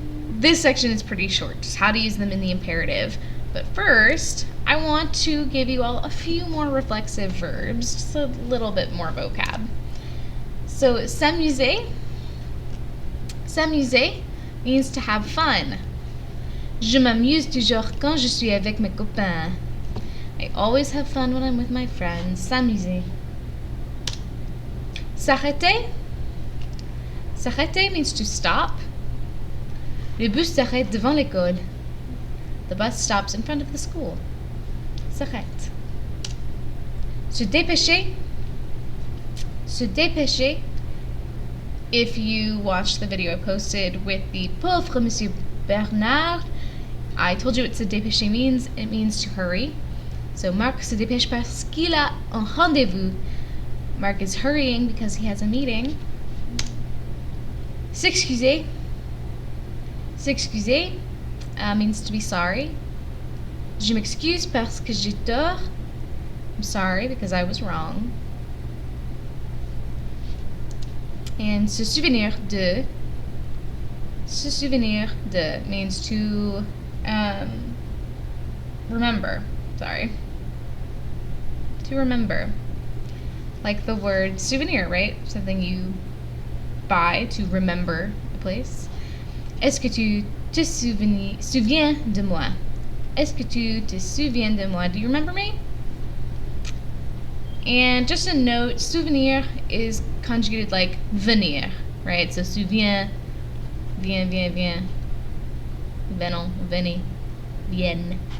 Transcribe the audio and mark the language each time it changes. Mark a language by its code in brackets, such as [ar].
[en] This section is pretty short, just how to use them in the imperative. But first, I want to give you all a few more reflexive verbs, just a little bit more vocab. So, s'amuser. S'amuser means to have fun. [fr] Je m'amuse toujours quand je suis avec mes copains. [en] I always have fun when I'm with my friends. [fr] S'amuser. [en] S'arrêter. S'arrêter means to stop. [fr] Le bus s'arrête devant l'école. [en] The bus stops in front of the school. [fr] S'arrête. Se dépêcher. Se dépêcher. [en] If you watched the video I posted with the pauvre Monsieur Bernard, I told you what se dépêcher means. It means to hurry. [fr] So Marc se dépêche parce qu'il a un rendez-vous. [en] Marc is hurrying because he has a meeting. S'excuser. S'excuser means to be sorry. [fr] Je m'excuse parce que j'ai tort. [en] I'm sorry because I was wrong. And se souvenir de. Se souvenir de means to remember. Sorry. To remember. Like the word souvenir, right? Something you buy to remember a place. [fr] Est-ce que tu te souviens de moi? Est-ce que tu te souviens de moi? [en] Do you remember me? And just a note, souvenir is conjugated like venir, right? [fr] So souviens, viens. Venons, venez, vienne.